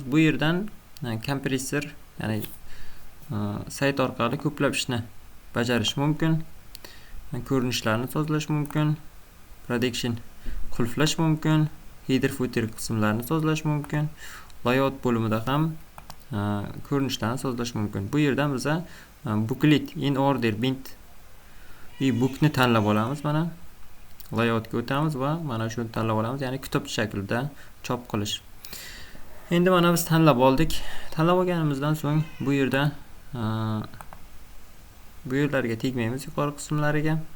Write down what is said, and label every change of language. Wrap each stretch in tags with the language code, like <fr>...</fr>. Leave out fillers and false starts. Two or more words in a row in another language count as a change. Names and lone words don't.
<uz>Bu yerdan kompressor, ya'ni sayt orqali ko'plab ishni bajarish mumkin. Ko'rinishlarni sozlash mumkin. Prediction qulflash mumkin.</uz> <en>Header footer</en> <uz>qismlarini sozlash mumkin. Layout bo'limida ham ko'rinishlarni sozlash mumkin. Bu yerdan biza</uz> <en>booklet in order bind bookni</en> <uz>tanlab olamiz. Mana layoutga o'tamiz va mana shuni tanlab olamiz, ya'ni kitob shaklida chop qilish. Endi mana biz tanlab oldik. Tanlab olganimizdan so'ng bu yerda bu yerlarga tegmaymiz, yuqori qismlariga.</uz>